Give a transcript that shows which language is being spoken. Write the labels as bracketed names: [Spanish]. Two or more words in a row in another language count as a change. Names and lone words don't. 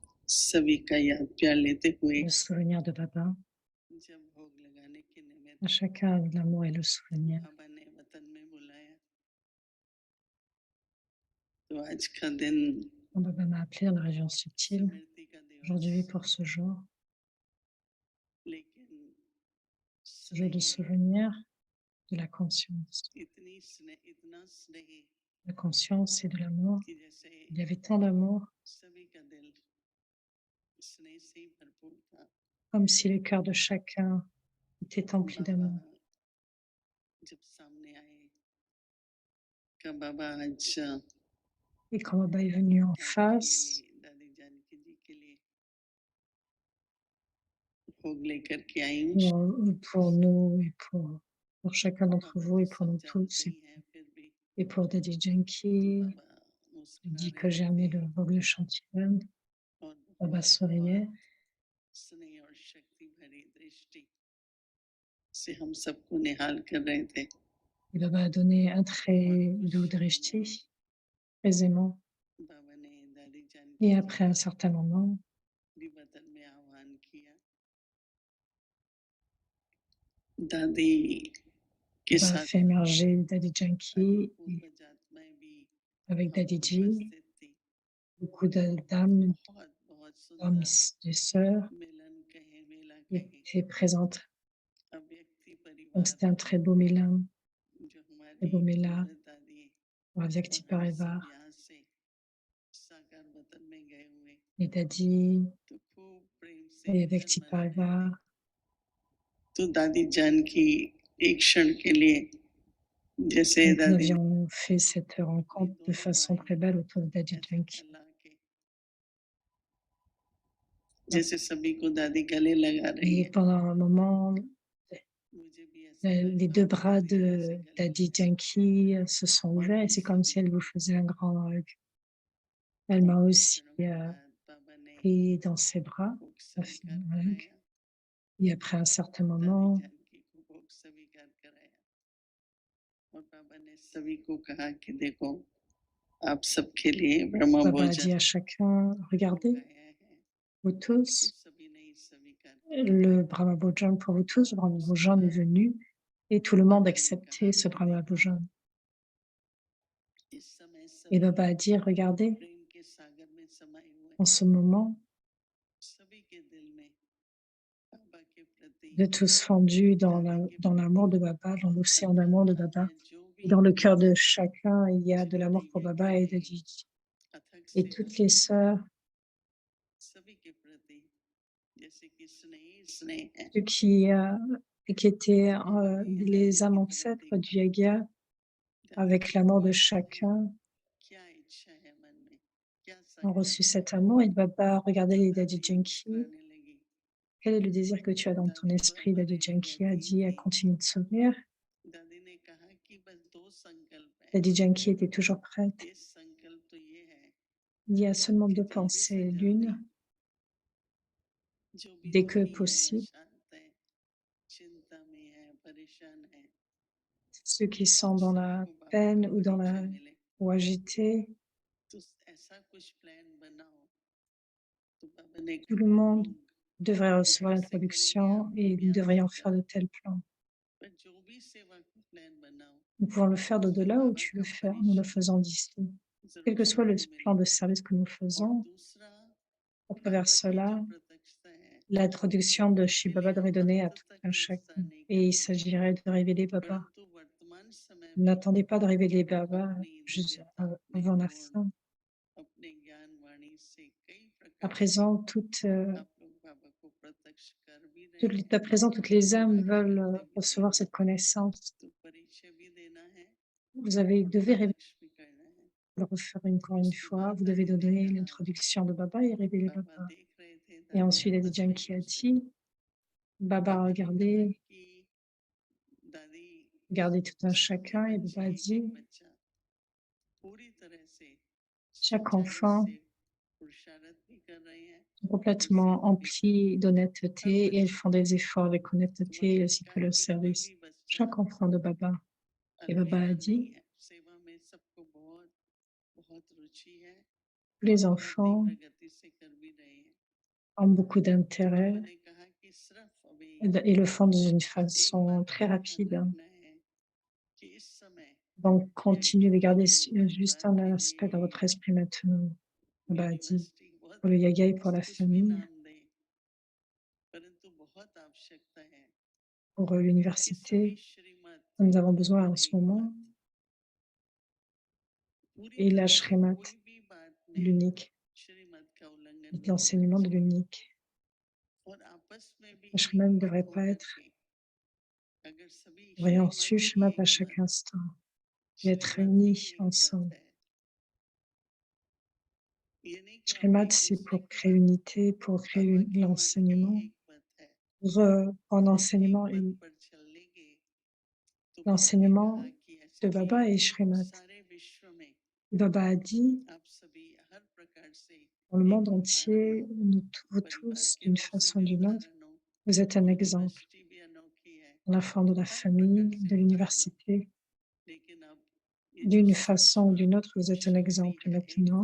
[Hindi] सभी का याद प्यार लेते हुए [French] le souvenir de Baba. [Hindi] जब भोग लगाने के निमित्त [French] À chacun avec l'amour et le souvenir. [Hindi] बाबा ने वतन में बुलाया, तो आज का दिन [French] Quand Baba m'a appelé dans la région subtile, [Hindi] स्मृति का दिवस, [French] aujourd'hui pour ce jour [Hindi] लेकिन [French] de [Hindi] स्नेह, [French] souvenir de la conscience. [Hindi] इतना स्नेह [French] La conscience et de l'amour. [Hindi] कि जैसे [French] Il y avait tant d'amour, [Hindi] सभी का दिल स्नेह से ही भरपूर था। [French] comme si le cœur de chacun était empli [Hindi] बाबा [French] d'amour. [Hindi] जब सामने आए, का बाबा आज [French] Et quand Baba est venu en [Hindi] आपके [French] face, [Hindi] लिए, दादी जानकी जी के लिए भोग लेकर के आई हूँ। [French] pour nous et pour chacun d'entre [Hindi] बाबा [French] vous [Hindi] तो [French] et pour [Hindi] सब [French] nous [Hindi] जानते [French] tous, [Hindi] ही हैं, फिर भी [French] et pour Daddy [Hindi] तो [French] Janki, [Hindi] बाबा [French] il [Hindi] मुस्कुरा [French] dit que [Hindi] रहे [French] j'ai amené [Hindi] थे [French] le vogue de Chantilly. [Hindi] और [French] Baba [Hindi] बहुत बहुत [French] souriait [Hindi] स्नेह और शक्ति भरी दृष्टि से हम सबको निहाल कर रहे थे। [French] et Baba a donné un [Hindi] बहुत [French] très doux [Hindi] खुश हूँ मैं, [French] drishti, aisément. [Hindi] बाबा ने दादी जानकी [French] Et [Hindi] जी [French] après un [Hindi] का [French] certain moment, [Hindi] भी वतन में आह्वान किया। दादी के [French] Baba a [Hindi] साथ [French] fait émerger Daddy [Hindi] अन्य [French] Janki et [Hindi] पूर्वज आत्माएं भी [French] avec [Hindi] वहाँ [French] Daddy Ji, [Hindi] उपस्थित थी। [French] beaucoup dames, [Hindi] बहुत बहुत [French] d'hommes [Hindi] सुंदर [French] et sœurs [Hindi] मिलन कहे, मेला कहे, [French] étaient présentes. [Hindi] अव्यक्ति [French] Donc [Hindi] परिवार [French] c'était un très beau mélange, [Hindi] जो [French] très [Hindi] हमारी [French] beau mélange, [Hindi] पूर्वज दादी [French] avec [Hindi] और हम सब [French] Tiparivar [Hindi] यहाँ से साकार वतन में गए हुए, [French] et Daddy [Hindi] तो खूब प्रेम से [French] et avec [Hindi] मिलन मना रहे थे। [French] Tiparivar. [Hindi] तो दादी जानकी एक क्षण के लिए, जैसे [French] Donc nous [Hindi] दादी ने [French] avions fait cette [Hindi] अपनी [French] rencontre de [Hindi] दोनों [French] façon très [Hindi] बाहें [French] belle autour de Daddy [Hindi] ऐसे [French] Janki. [Hindi] फैला के, जैसे सभी को दादी गले लगा रही [French] Et [Hindi] है, [French] pendant un moment, [Hindi] मुझे भी ऐसा [French] les [Hindi] लगा [French] deux [Hindi] कि [French] bras [Hindi] दादी जैसे [French] de [Hindi] गले [French] Daddy [Hindi] लगाए [French] Janki se sont [Hindi] और [French] ouverts et [Hindi] हम [French] c'est comme si [Hindi] सभी। [French] elle vous faisait un grand hug. Elle [Hindi] और [French] m'a [Hindi] कुछ [French] aussi [Hindi] क्षणों के बाद बाबा ने [French] pris dans ses bras, [Hindi] भोग [French] a fait [Hindi] स्वीकार [French] un hug. [Hindi] कराया, [French] Et après un certain [Hindi] दादी [French] moment, [Hindi] जानकी को भोग स्वीकार कराया और बाबा ने सभी को कहा कि देखो, आप सबके लिए ब्रह्म [French] Baba a dit [Hindi] भोजन [French] à chacun, regardez, [Hindi] मंगाया है। [French] vous [Hindi] तो [French] tous, [Hindi] सभी ने ही स्वीकार किया [French] le Brahma Bhojan pour vous tous, le [Hindi] और [French] Brahma [Hindi] उसके [French] Bhojan est [Hindi] बाद [French] venu et tout le monde [Hindi] बाबा ने [French] acceptait [Hindi] कहा [French] ce [Hindi] कि [French] Brahma [Hindi] देखो, [French] Bhojan. [Hindi] इस समय [French] Et [Hindi] सभी [French] Baba a dit, regardez, [Hindi] प्रेम के सागर में समाये हुए [French] en [Hindi] हैं, [French] ce moment, [Hindi] सभी के दिल में बाबा के प्रति, [French] de tous fondus [Hindi] दादी के [French] dans [Hindi] प्रति [French] l'amour de Baba, dans [Hindi] बहुत [French] l'océan d'amour [Hindi] सम्मान [French] de [Hindi] था। [French] Baba. [Hindi] जो [French] Et [Hindi] भी [French] dans le cœur de chacun, il y a de l'amour [Hindi] जिन्होंने [French] pour [Hindi] यज्ञ [French] Baba et de [Hindi] की [French] Gigi. [Hindi] अथक [French] Et [Hindi] सेवा [French] toutes les [Hindi] की, [French] sœurs, [Hindi] सभी के प्रति जैसे कि स्नेह स्नेह है, [French] ceux qui étaient [Hindi] उन्होंने [French] les [Hindi] दादी [French] âmes [Hindi] के प्रति [French] ancêtres du Yagya, [Hindi] दादी [French] avec [Hindi] को [French] l'amour de [Hindi] दुआ की है, [French] chacun, [Hindi] क्या इच्छा है मन में, क्या [French] ont reçu [Hindi] संकल्प है। [French] cet amour. Et Baba, regardez [Hindi] तो [French] les Daddy [Hindi] दादी [French] Janki. [Hindi] मुस्कुराने लगी। [French] Quel est le désir que tu as dans ton [Hindi] दादी तो [French] esprit? Daddy [Hindi] हमारे लिए [French] Janki a [Hindi] रहती ही [French] dit, a [Hindi] थी। [French] continué de sourire. [Hindi] दादी ने कहा कि बस दो संकल्प है। [French] Daddy Janki était toujours prête. [Hindi] एक संकल्प तो ये है [French] Il y a seulement [Hindi] कि [French] deux [Hindi] जल्दी से [French] pensées. [Hindi] जल्दी [French] L'une, [Hindi] जो भी [French] dès que [Hindi] दुखी है, [French] possible, [Hindi] अशांत है, चिंता में है, परेशान है, [French] ceux qui sont [Hindi] उन [French] dans [Hindi] सभी [French] la [Hindi] को बाबा का [French] peine [Hindi] परिचय मिले। [French] ou agités, [Hindi] तो ऐसा कुछ प्लान बनाओ। तो बाबा ने [French] tout le [Hindi] कहा हम [French] monde [Hindi] लोग [French] devrait recevoir [Hindi] ऊपर से करेंगे, [French] l'introduction [Hindi] आप [French] et [Hindi] लोग [French] nous [Hindi] यहाँ से [French] devrions faire de [Hindi] करो। [French] tels plans. [Hindi] पर जो भी सेवा का प्लान बनाओ, [French] Nous pouvons le faire [Hindi] उसमें [French] d'au-delà ou [Hindi] बाबा [French] tu [Hindi] का [French] le fais, nous le [Hindi] परिचय [French] faisons d'ici. Quel [Hindi] जरूर [French] que soit le [Hindi] सबको [French] plan [Hindi] मिले। [French] de service que nous [Hindi] और [French] faisons, [Hindi] दूसरा, [French] à travers [Hindi] बाबा की जो [French] cela, [Hindi] प्रत्यक्षता है [French] l'introduction de Shiva [Hindi] उसके [French] Baba [Hindi] लिए [French] devrait [Hindi] हम [French] donner à [Hindi] अंत [French] tout [Hindi] तक [French] un chacun. [Hindi] इंतजार नहीं [French] Et il [Hindi] करेंगे, [French] s'agirait de révéler Baba. [Hindi] परंतु वर्तमान समय में [French] N'attendez pas de révéler [Hindi] बाबा [French] Baba [Hindi] अपनी [French] juste [Hindi] दिव्यता, अपने [French] avant la [Hindi] गुण, [French] fin. [Hindi] अपने ज्ञान वाणी से कई [French] À [Hindi] प्रकार से [French] présent, [Hindi] आप लोग बाबा को प्रत्यक्ष कर भी रहे हैं, [French] à présent, toutes les âmes [Hindi] आगे [French] veulent [Hindi] करते भी [French] recevoir [Hindi] रहेंगे। [French] cette connaissance. [Hindi] तो परिचय भी देना है और [French] Devez révéler, [Hindi] प्रत्यक्ष भी करना है। [French] le refaire encore une [Hindi] उसके [French] fois. [Hindi] बाद [French] Vous devez [Hindi] दादी ने [French] donner [Hindi] कहा, [French] l'introduction de Baba et révéler [Hindi] बाबा [French] Baba. [Hindi] देख रहे थे, [French] Et [Hindi] दादी [French] ensuite, Daddy [Hindi] आपस में ही [French] Janki a [Hindi] कुछ [French] dit, [Hindi] देखा। [French] Baba a [Hindi] बाबा ने कहा [French] regardé, [Hindi] कि दादी, [French] regardé tout un [Hindi] सभी [French] chacun et [Hindi] बच्चे, [French] Baba a [Hindi] एक एक [French] dit, [Hindi] बच्चा पूरी तरह से [French] chaque [Hindi] सच्चाई [French] enfant [Hindi] से पुरुषारत भी कर रहे हैं [French] est [Hindi] और [French] complètement [Hindi] सेवा भी कर रहे [French] empli [Hindi] हैं। हर [French] d'honnêteté et elles [Hindi] बच्चे, [French] font des efforts avec [Hindi] तो बाबा [French] honnêteté [Hindi] ने [French] ainsi que [Hindi] कहा [French] le [Hindi] कि कोई [French] service. [Hindi] भी बच्चा [French] Chaque enfant de Baba. Et Baba a [Hindi] अलविदा नहीं [French] dit, [Hindi] है। सेवा में सबको बहुत बहुत रुचि है [French] tous les [Hindi] और बहुत [French] enfants [Hindi] तीव्र गति से कर भी रहे हैं। [French] ont beaucoup [Hindi] तो [French] d'intérêt [Hindi] बाबा ने कहा कि सिर्फ अभी [French] et le font d'une [Hindi] एक [French] façon [Hindi] बात [French] très [Hindi] का ध्यान [French] rapide. [Hindi] रखना है कि इस समय [French] Donc, continuez de [Hindi] के [French] garder [Hindi] लिए [French] juste [Hindi] परिवार [French] un [Hindi] के [French] aspect dans [Hindi] लिए [French] votre esprit maintenant. Baba a dit, [Hindi] यूनिवर्सिटी बहुत [French] pour le yoga et pour la [Hindi] कुछ भी [French] famille, [Hindi] नाम दे परंतु बहुत आवश्यकता है [French] pour [Hindi] कि सभी [French] l'université, [Hindi] श्रीमत [French] nous avons besoin [Hindi] और [French] en ce [Hindi] एक [French] moment, [Hindi] मत पूरी [French] et la [Hindi] तरह से [French] Shrimat, [Hindi] कोई भी बात में [French] l'unique, [Hindi] श्रीमत का उल्लंघन [French] et [Hindi] नहीं होना [French] l'enseignement de [Hindi] चाहिए [French] l'unique. [Hindi] और आपस में भी [French] La [Hindi] एक [French] Shrimat ne [Hindi] मत [French] devrait pas [Hindi] होकर [French] être [Hindi] के अगर सभी [French] voyant [Hindi] श्रीमत [French] suivre [Hindi] ही [French] Shrimat à [Hindi] एक [French] chaque [Hindi] मत [French] instant et être [Hindi] श्रीमत ही [French] unis [Hindi] एक मत [French] ensemble. [Hindi] है ये नहीं कि आप [French] Shrimat, [Hindi] एक [French] c'est [Hindi] दूसरे [French] pour [Hindi] की [French] créer [Hindi] बात [French] unité, pour créer [Hindi] बाबा के मत ही [French] l'enseignement, [Hindi] एक मत है [French] pour en [Hindi] एक [French] enseignement [Hindi] मत [French] et [Hindi] पर चलेंगे तो बाबा ने कहा [French] l'enseignement [Hindi] कि [French] de [Hindi] ऐसे [French] Baba et Shrimat. [Hindi] सारे विश्व में [French] Baba a dit, [Hindi] आप सभी हर प्रकार से [French] dans le [Hindi] एक [French] monde [Hindi] उदाहरण [French] entier, [Hindi] हो [French] vous [Hindi] परिवार [French] tous, [Hindi] के [French] d'une [Hindi] रूप से [French] façon ou [Hindi] भी [French] d'une autre, [Hindi] उदाहरण हो [French] vous êtes un exemple. [Hindi] यूनिवर्सिटी भी अनोखी है [French] L'enfant de la [Hindi] हर प्रकार [French] famille, [Hindi] से [French] de [Hindi] उदाहरण हो [French] l'université, [Hindi] लेकिन अब ये जो [French] d'une façon ou [Hindi] सूक्ष्म [French] d'une autre, vous êtes un [Hindi] शक्ति [French] exemple [Hindi] है [French] maintenant.